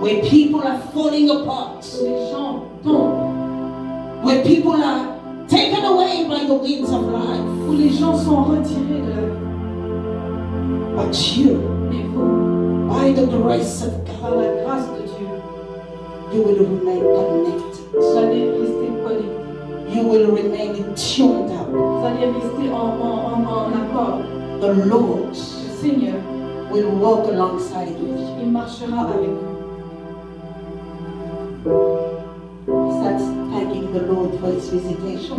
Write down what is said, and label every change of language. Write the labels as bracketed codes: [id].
[en] where people are falling apart, [fr] où les gens tombent, [en] where people are taken away by the winds of life, [fr] où les gens sont retirés de la vie. [en] but you, [fr] Mais vous, [en] by the grace of [fr] par [en] God, [fr] la grâce de Dieu, [en] you will remain connected. [fr] vous allez rester connectés. [en] You will remain tuned up. [fr] Vous allez rester en accord. [en] The Lord [fr] Le Seigneur, [en] will walk alongside with you. [fr] il marchera avec vous. [en] Start thanking the Lord for His visitation.